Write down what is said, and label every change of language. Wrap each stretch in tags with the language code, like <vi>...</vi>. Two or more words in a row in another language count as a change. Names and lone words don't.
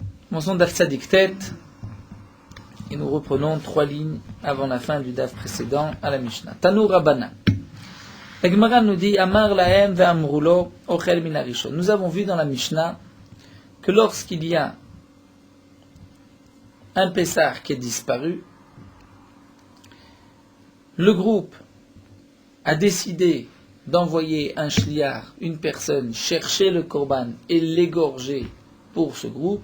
<fr>Commençons</fr> <he>דף צדיק טית</he> <fr>et nous reprenons 3 lignes avant la fin du Daf précédent à la Mishnah.</fr> <he>תנו רבנן.</he> <fr>La Gemara nous dit</fr> <he>אמר להם ואמרו לו אוכל מן הראשון.</he> <fr>Nous avons vu dans la Mishnah que lorsqu'il y a un Pessar qui est disparu, le groupe a décidé d'envoyer un shliach, une personne, chercher le korban et l'égorger pour ce groupe.</fr>